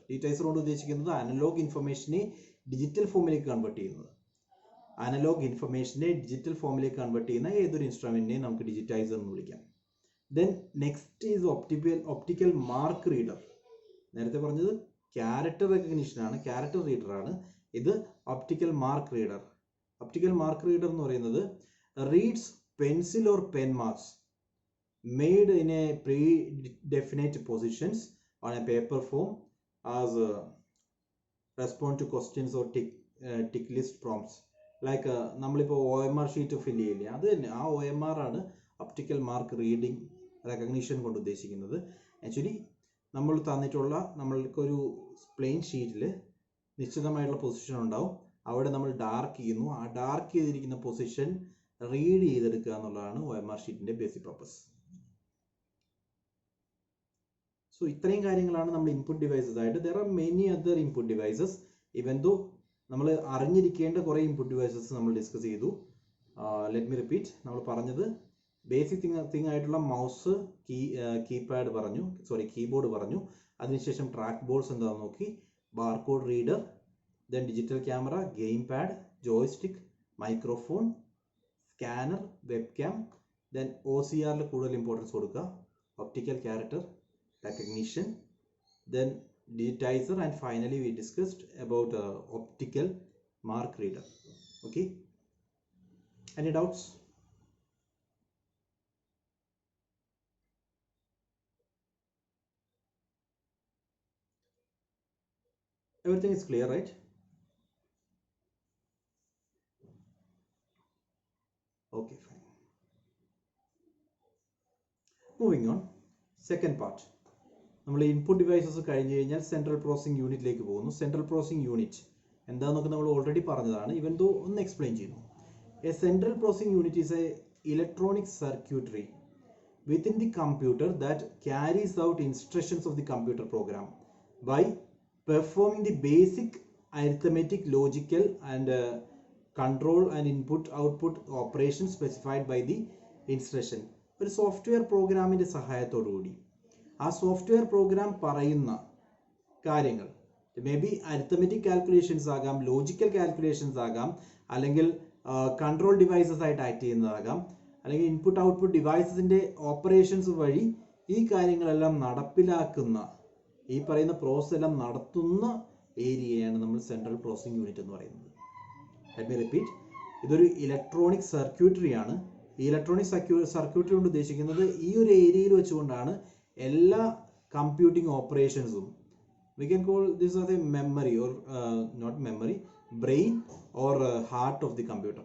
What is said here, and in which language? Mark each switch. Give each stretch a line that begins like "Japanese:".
Malayalam: Digitiser കൊണ്ട് ഉദ്ദേശിക്കുന്നത് analogue ഇൻഫർമേഷനെ digital ഫോമിലേക്ക് കൺവേർട്ട് ചെയ്യുന്നത്. അനലോഗ് ഇൻഫർമേഷനെ ഡിജിറ്റൽ ഫോമിലേക്ക് കൺവേർട്ട് ചെയ്യുന്ന ഏതൊരു ഇൻസ്ട്രുമെന്റിനെ നമുക്ക് ഡിജിറ്റൈസർ എന്ന് വിളിക്കാം.
English: Then next is optical mark reader.
Malayalam: നേരത്തെ പറഞ്ഞത് ക്യാരക്ടർ റെക്കഗ്നിഷൻ ആണ്, ക്യാരക്ടർ റീഡർ ആണ്. ഇത് optical mark reader. Optical mark reader എന്ന് പറയുന്നത്
English: Reads pencil or pen marks made in a predefinite positions on a paper form as respond to questions or tick list prompts.
Malayalam: Like നമ്മളിപ്പോൾ OMR sheet fill ചെയ്യില്ലേ, അത് തന്നെ ആ OMR ആണ് optical mark reading recognition കൊണ്ട് ഉദ്ദേശിക്കുന്നത്. Actually നമ്മൾ തന്നിട്ടുള്ള നമ്മൾക്കൊരു പ്ലെയിൻ ഷീറ്റിൽ നിശ്ചിതമായിട്ടുള്ള പൊസിഷൻ ഉണ്ടാവും, അവിടെ നമ്മൾ ഡാർക്ക് ചെയ്യുന്നു, ആ ഡാർക്ക് ചെയ്തിരിക്കുന്ന പൊസിഷൻ റീഡ് ചെയ്തെടുക്കുക എന്നുള്ളതാണ് OMR ഷീറ്റിന്റെ ബേസിക് പർപ്പസ്. സോ ഇത്രയും കാര്യങ്ങളാണ് നമ്മൾ ഇൻപുട്ട് ഡിവൈസസ് ആയിട്ട്.
English: There are many other input devices.
Malayalam: ഇവൻ ദോ നമ്മൾ അറിഞ്ഞിരിക്കേണ്ട കുറേ ഇൻപുട്ട് ഡിവൈസസ് നമ്മൾ ഡിസ്കസ് ചെയ്തു.
English: Let me repeat.
Malayalam: നമ്മൾ പറഞ്ഞത് ബേസിക് തിങ് ആയിട്ടുള്ള മൗസ്, കീപാഡ് പറഞ്ഞു, കീബോർഡ് പറഞ്ഞു. അതിനുശേഷം ട്രാക്ക് ബോൾസ് എന്താണെന്ന് നോക്കി, barcode reader, then digital camera, game pad, joystick, microphone, scanner, web cam. Then OCRൽ കൂടുതൽ ഇമ്പോർട്ടൻസ് കൊടുക്കുക,
English: Optical character recognition, then digitizer, and finally we discussed about optical mark reader. Okay, any doubts? Everything is clear, right? Okay, fine. Moving on, second part.
Malayalam: നമ്മൾ input devices കഴിഞ്ഞ് കഴിഞ്ഞാൽ central processing യൂണിറ്റിലേക്ക് പോകുന്നു. Central processing unit എന്താണെന്നൊക്കെ നമ്മൾ already പറഞ്ഞതാണ്. ഇവൻ ദോ ഒന്ന് എക്സ്പ്ലെയിൻ ചെയ്യുന്നു.
English: A central processing unit is a electronic circuitry within the computer that carries out instructions of the computer program by performing the basic arithmetic, logical, and control and input-output operations specified by the instruction.
Malayalam: ഒരു software പ്രോഗ്രാമിൻ്റെ സഹായത്തോടുകൂടി ആ software programme പറയുന്ന കാര്യങ്ങൾ, may be arithmetic calculations ആകാം, logical calculations ആകാം, അല്ലെങ്കിൽ control devices ആയിട്ട് ആക്ട് ചെയ്യുന്നതാകാം, അല്ലെങ്കിൽ ഇൻപുട്ട് ഔട്ട്പുട്ട് ഡിവൈസസിൻ്റെ ഓപ്പറേഷൻസ് വഴി ഈ കാര്യങ്ങളെല്ലാം നടപ്പിലാക്കുന്ന, ഈ പറയുന്ന പ്രോസസ് എല്ലാം നടത്തുന്ന ഏരിയയാണ് നമ്മൾ സെൻട്രൽ പ്രോസസിംഗ് യൂണിറ്റ് എന്ന് പറയുന്നത്.
English: Let me repeat.
Malayalam: ഇതൊരു ഇലക്ട്രോണിക് സർക്യൂട്ടറിയാണ്. ഈ ഇലക്ട്രോണിക് സർക്യൂട്ടറി കൊണ്ട് ഉദ്ദേശിക്കുന്നത് ഈ ഒരു ഏരിയയിൽ വെച്ചുകൊണ്ടാണ് എല്ലാ computing ഓപ്പറേഷൻസും
English: We can call this as a memory or not memory, brain or heart of the computer.